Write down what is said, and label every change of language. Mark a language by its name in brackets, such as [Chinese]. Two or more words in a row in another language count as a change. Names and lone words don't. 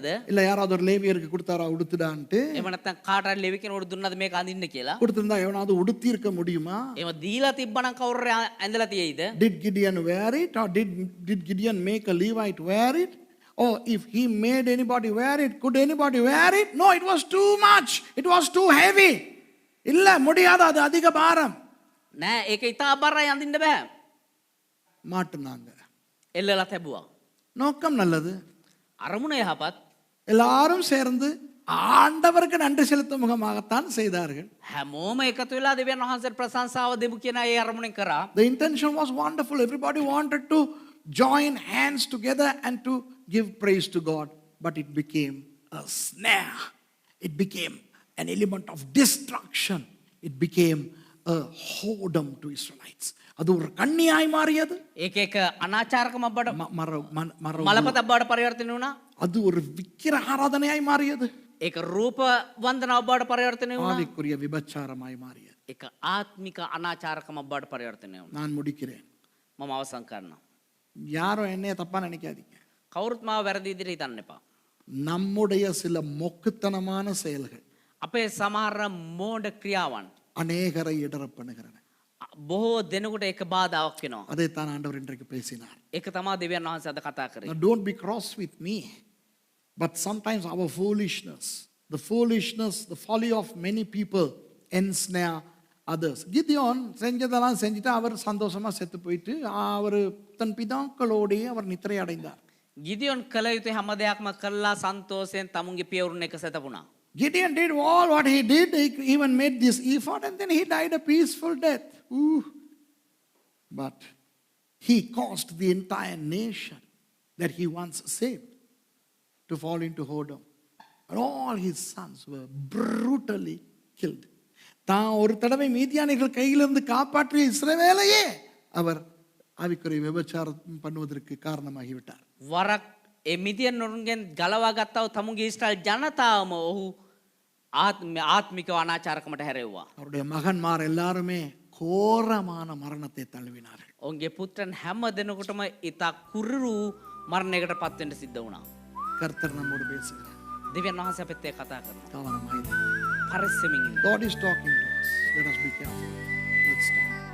[Tamil] இல்ல யாராவது ஒரு லேவியருக்கு கொடுத்தாரா உடுத்துடான்ட்டு? [Sinhala] එහෙම නැත්නම් කාටවත් ලෙවි කෙනෙකුට දුන්නද මේක අඳින්න කියලා? [Tamil] கொடுத்திருந்தா எவனாவது உடுத்தி இருக்க முடியுமா? [Sinhala] එහෙම දීලා තිබ්බනම් කවුරු ඇඳලා තියෙයිද? [English] Did Gideon wear it, or did Gideon make a Levite wear it? Or if he made anybody wear it, could anybody wear it? No, it was too much. It was too heavy. [Tamil] இல்ல முடியாது, அது அதிக பாரம். [Sinhala] නෑ ඒක ඉතා බරයි අඳින්න බෑ. [Tamil] மாட்டுனாங்க. [Sinhala] එල්ලලා තැබුවා. [Tamil] நோக்கம் நல்லது. [Sinhala] අරමුණ යහපත්. [Tamil] எல்லாரும் சேர்ந்து ஆண்டவருக்கு நன்றி செலுத்தும் முகமாகத்தான் செய்தார்கள். [Sinhala] හැමෝම එකතු වෙලා දෙවියන් වහන්සේට ප්‍රශංසාව දෙමු කියන ඒ අරමුණෙන් කරා. [English] The intention was wonderful. Everybody wanted to join hands together and to give praise to God. But it became a snare. It became an element of destruction. It became a whoredom to Israelites. [Tamil] அது ஒரு கண்ணியாய் மாறியது. [Sinhala] ඒක එක අනාචාරකමක් බඩ மர මලපතක් බවට පරිවර්තනය වුණා. [Tamil] அது ஒரு விக்கிர ஆராதனையாய் மாறியது. [Sinhala] ඒක රූප වන්දනාවක් බවට පරිවර්තනය වුණා. [Tamil] ஆவிக்குரிய விபச்சாரமாய் மாறியது. [Sinhala] ඒක ආත්මික අනාචාරකමක් බවට පරිවර්තනය වුණා. [Tamil] நான் முடிக்கிறேன். [Sinhala] මම අවසන් කරනවා. [Tamil] யாரும் என்னைய தப்பா நினைக்காதீங்க. [Sinhala] කවුරුත් මාව වැරදි විදිහට හිතන්න එපා. [Tamil] நம்முடைய சில மொக்குத்தனமான செயல்கள் [Sinhala] අපේ සමහර මෝඩ ක්‍රියාවන් [Tamil] அநேகரை இடற பண்ணுகிறன. [Sinhala] බොහෝ දෙනෙකුට ඒක බාධාවක් වෙනවා. [Tamil] அதைத்தான் ஆண்டவர் இன்றைக்கு பேசினார். [Sinhala] ඒක තමයි දෙවියන් වහන්සේ අද කතා කරේ. [English] Now don't be cross with me. But sometimes our foolishness, the folly of many people ensnare others. [Tamil] கிதியோன் செஞ்சதெல்லாம் செஞ்சுட்டு அவர் சந்தோஷமா செத்து போயிட்டு அவர் தன் பிதாக்களோடே அவர் நித்திரை அடைந்தார். [Sinhala] ගිදියොන් කළ යුතු හැම දෙයක්ම කළා සන්තෝෂයෙන් තමුන්ගේ පියවරුන් එක සැතපුණා. [English] Gideon did all what he did. He even made this ephod and then he died a peaceful death. Ooh. But he caused the entire nation that he once saved to fall into whoredom. And all his sons were brutally killed. [Tamil] தான் ஒரு தடவை மீதியானிகள் கையிலிருந்து காப்பாற்றிய இஸ்ரவேலையே அவர் ஆவிக்குரிய விபச்சாரம் பண்ணுவதற்கு காரணமாகிவிட்டார். [Sinhala] වරක් ඒ මිදියන් වරුන්ගෙන් ගලවා ගත්තව තමුන්ගේ ඉස්රායල් ජනතාවම ඔහු ආත්මික අනාචාරකමට හැරෙව්වා. [Tamil] அவருடைய மகன்மார் எல்லாருமே கோரமான மரணத்தை தழுவினார்கள். [Sinhala] ඔවුන්ගේ පුත්‍රයන් හැම දෙනෙකුටම ඉතා කුරුරු මරණයකට පත් වෙන්න සිද්ධ වුණා. [Tamil] கர்த்தர் நம்மோடு பேசுகிறார். [Sinhala] දෙවියන් වහන්සේ අපිත් එක්ක කතා කරනවා. [Tamil] கவனமாய். [Sinhala] පරිස්සමින් ඉන්න. [English] God is talking to us. Let us be careful. Let's stand.